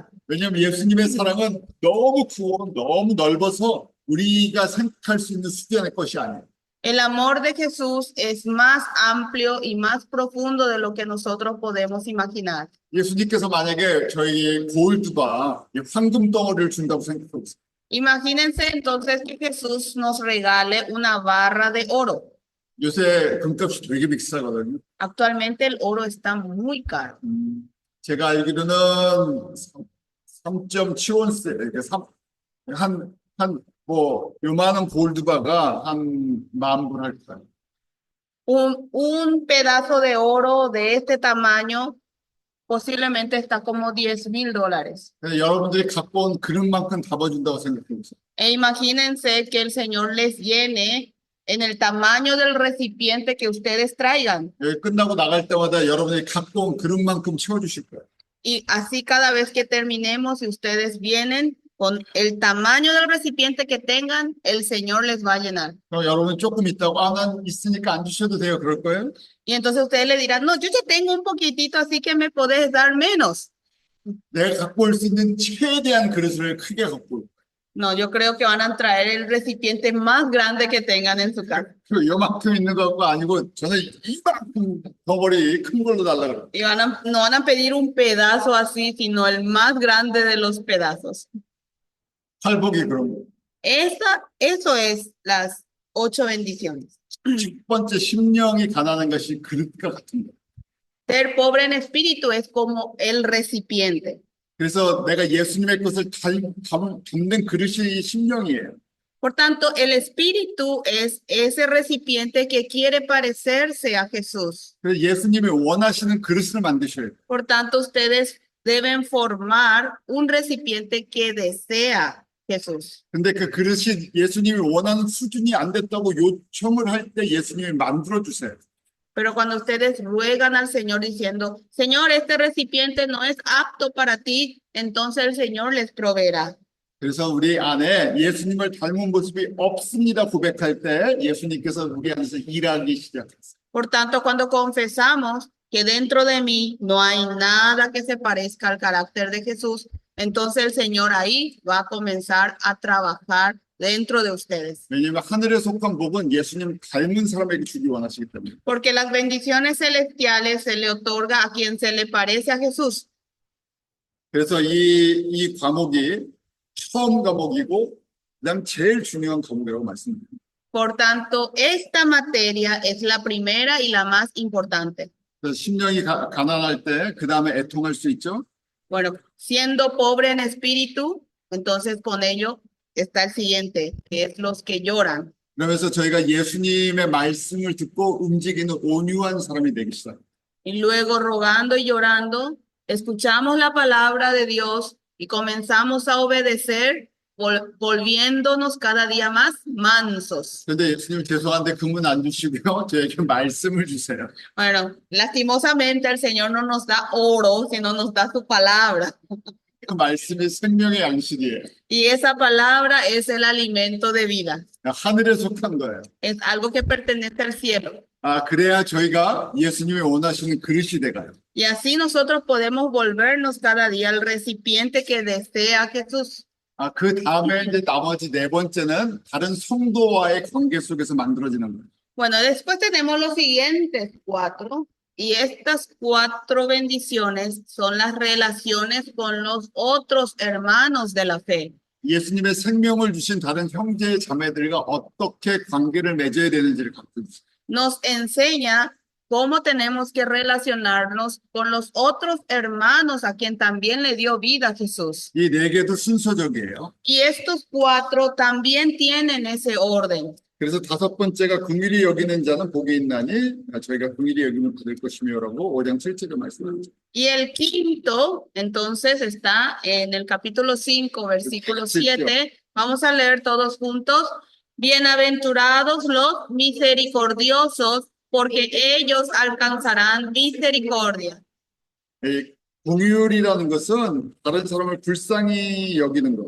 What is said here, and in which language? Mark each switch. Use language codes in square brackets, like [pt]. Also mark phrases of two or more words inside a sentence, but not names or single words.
[ko] 왜냐하면 예수님의 사랑은 너무 크고 너무 넓어서 우리가 생각할 수 있는 수준의 것이 아니에요. [es] El amor de Jesús es más amplio y más profundo de lo que nosotros podemos imaginar. [ko] 예수님께서 만약에 저희 골드바 황금 덩어리를 준다고 생각하고 있어요. [es] Imagínense entonces que Jesús nos regale una barra de oro. [ko] 요새 금값이 되게 비싸거든요. [es] Actualmente el oro está muy caro. [ko] 제가 알기로는 3.7원세, 뭐 요만한 골드바가 한 10,000불 할 거예요. [es] Un pedazo de oro de este tamaño posiblemente está como $10,000. [ko] 그래서 여러분들이 갖고 온 그릇만큼 담아준다고 생각해요. [es] E imagínense que el Señor les llene en el tamaño del recipiente que ustedes traigan. [ko] 여기 끝나고 나갈 때마다 여러분들이 갖고 온 그릇만큼 채워주실 거예요. [es] Y así cada vez que terminemos y ustedes vienen con el tamaño del recipiente que tengan, el Señor les va a llenar. [ko] 그럼 여러분 조금 있다고 난 있으니까 안 주셔도 돼요. 그럴 거예요? [es] Y entonces ustedes le dirán, no, yo ya tengo un poquitito, así que me podés dar menos. [ko] 내가 갖고 올 수 있는 최대한 그릇을 크게 갖고 올 거예요. [es] No, yo creo que van a traer el recipiente más grande que tengan en su casa. [ko] 그 요만큼 있는 거 아니고 저는 이만큼 덩어리 큰 걸로 달라고 그래요. [es] Y no van a pedir un pedazo así, sino el más grande de los pedazos. [ko] 팔복이 그런 거예요. [es] Eso es las 8 bendiciones. [ko] 첫 번째 심령이 가난한 것이 그릇과 같은 거예요. [es] Ser pobre en espíritu es como el recipiente. [ko] 그래서 내가 예수님의 것을 담는 그릇이 심령이에요. [es] Por tanto, el espíritu es ese recipiente que quiere parecerse a Jesús. [ko] 그래서 예수님이 원하시는 그릇을 만드셔야 돼요. [es] Por tanto, ustedes deben formar un recipiente que desea Jesús. [ko] 근데 그 그릇이 예수님이 원하는 수준이 안 됐다고 요청을 할 때 예수님이 만들어 주세요. [es] Pero cuando ustedes ruegan al Señor diciendo, Señor, este recipiente no es apto para ti, entonces el Señor les proveerá. [ko] 그래서 우리 안에 예수님을 닮은 모습이 없습니다 고백할 때 예수님께서 우리 안에서 일하기 시작했어요. [es] Por tanto, cuando confesamos que dentro de mí no hay nada que se parezca al carácter de Jesús, entonces el Señor ahí va a comenzar a trabajar dentro de ustedes. [ko] 왜냐하면 하늘에 속한 복은 예수님 닮은 사람에게 주기 원하시기 때문에. [es] Porque las bendiciones celestiales se le otorga a quien se le parece a Jesús. [ko] 그래서 이 과목이 처음 과목이고 그다음 제일 중요한 과목이라고 말씀드립니다. [es] Por tanto, esta materia es la primera y la más importante. [ko] 그래서 심령이 가난할 때 그 다음에 애통할 수 있죠. [es] Bueno, siendo pobre en espíritu, entonces con ello está el siguiente, que es los que lloran. [ko] 그러면서 저희가 예수님의 말씀을 듣고 움직이는 온유한 사람이 되기 시작합니다. [es] Y luego rogando y llorando, escuchamos la palabra de Dios y comenzamos a obedecer, volviéndonos cada día más mansos. [ko] 그런데 예수님 죄송한데 금은 안 주시고요. 저에게 말씀을 주세요. [es] Bueno, lastimosamente el Señor no nos da oro, sino nos da su palabra. [ko] 그 말씀이 생명의 양식이에요. [es] Y esa palabra es el alimento de vida. [ko] 하늘에 속한 거예요. [es] Es algo que pertenece al cielo. [ko] 그래야 저희가 예수님이 원하시는 그릇이 돼가요. [es] Y así nosotros podemos volvernos cada día al recipiente que desea Jesús. [ko] 그 다음에 이제 나머지 네 번째는 다른 성도와의 관계 속에서 만들어지는 거예요. [es] Bueno, después tenemos los siguientes 4. Y estas 4 bendiciones son las relaciones con los otros hermanos de la fe. [ko] 예수님의 생명을 주신 다른 형제 자매들과 어떻게 관계를 맺어야 되는지를 가르쳐 주세요. [es] Nos enseña cómo tenemos que relacionarnos con los otros hermanos a quien también le dio vida Jesús. [ko] 이 네 개도 순서적이에요. [es] Y estos 4 también tienen ese orden. [ko] 그래서 다섯 번째가 긍휼히 여기는 자는 복이 있나니 저희가 긍휼히 여기면 받을 것이며라고 5장 7절에 말씀하죠. [es] Y el quinto, entonces, está en el capítulo 5, versículo 7. Vamos a leer todos juntos. Bienaventurados los misericordiosos, porque ellos alcanzarán misericordia. [ko] 긍휼이라는 것은 다른 사람을 불쌍히 여기는 거예요.